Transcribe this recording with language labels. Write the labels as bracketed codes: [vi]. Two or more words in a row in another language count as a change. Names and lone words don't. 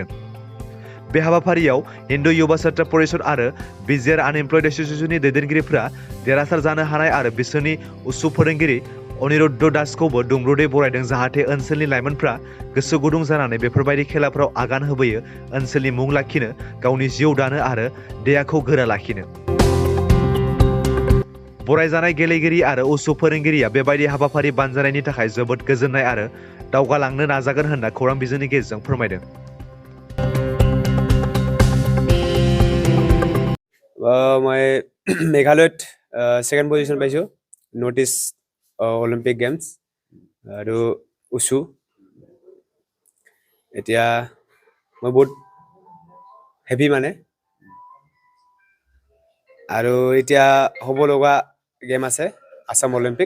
[brx] बे हाबाफारियाव हिन्दु युवा छात्रा परिषद आरो बिजिआर आनएमप्लयड एसोसिएशननि दैदेनगिरिफोरा देरहासार जानो हानाय आरो बिसोरनि उसु फोरोंगिरि अनिरुद्ध दासखौबो दुंब्रुदै बरायदों जाहाथे ओनसोलनि लाइमोनफ्रा गोसो गुदुं जानानै बेफोरबायदि खेलाफोराव आगान होबोयो, ओनसोलनि मुं लाखिनो, गावनि जिउ दानो आरो देहाखौ गोरा लाखिनो। बरायजानाय गेलेगिरि आरो उसु फोरोंगिरिया बेबायदि हाबाफारि बानजायनायनि थाखाय जोबोद गोजोननाय आरो दावगालांनो नाजागोन होनना खौरां बिजोंनि गेजेरजों फोरमायदों। [as] মই মেঘালয়ত [en] second position [as] পাইছোঁ নৰ্থ ইষ্ট অলিম্পিক গেমছ আৰু উচু। এতিয়া মই বহুত হেপী মানে, আৰু এতিয়া হ'ব লগা গেম আছে আসাম অলিম্পিক।